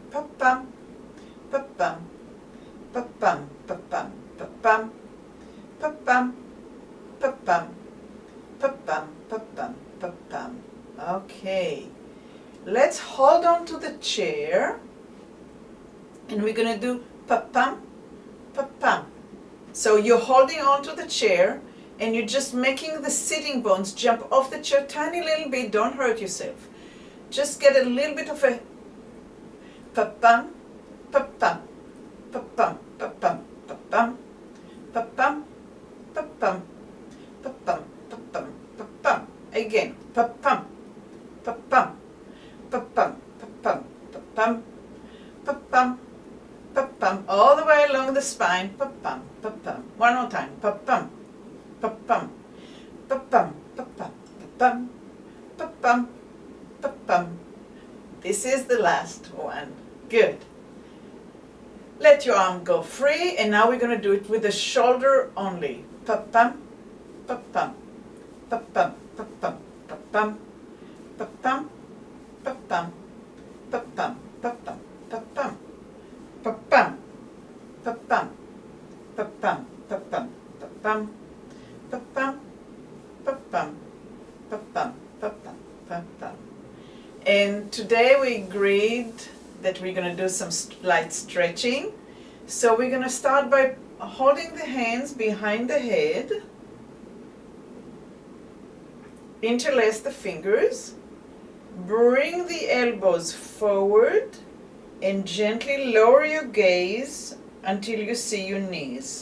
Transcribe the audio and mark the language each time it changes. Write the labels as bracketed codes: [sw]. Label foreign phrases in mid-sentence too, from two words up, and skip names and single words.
[en] Pum pum, pum pum, pum pum, pum pum, pum pum, pum pum, pum pum, pum pum, pum pum, pum pum. Okay, let's hold on to the chair and we're going to do pa-pum, pa-pum. So you're holding on to the chair and you're just making the sitting bones jump off the chair tiny little bit. Don't hurt yourself. Just get a little bit of a pa-pum, pa-pum, pa-pum, pa-pum, pa-pum, pa-pum, pa-pum, pa-pum, pa-pum, pa-pum. Again, pa-pum, pa-pum, pa-pum, pa-pum, pa-pum, pa-pum, pa-pum, all the way along the spine. Pa-pum, pa-pum. One more time. Pa-pum, pa-pum, pa-pum, pa-pum, pa-pum, pa-pum, pa-pum. This is the last one. Good. Let your arm go free, and now we're going to do it with the shoulder only. Pa-pum, pa-pum, pa-pum, pa-pum, pa-pum, pa-pum, pa-pum, pa-pum, pa-pum, pa-pum, pa-pum, pa-pum, pa-pum, pa-pum, pa-pum, pa-pum, pa-pum, pa-pum, pa-pum, pa-pum. And today we agreed that we're going to do some light stretching. So we're going to start by holding the hands behind the head. Interlace the fingers. Bring the elbows forward and gently lower your gaze until you see your knees.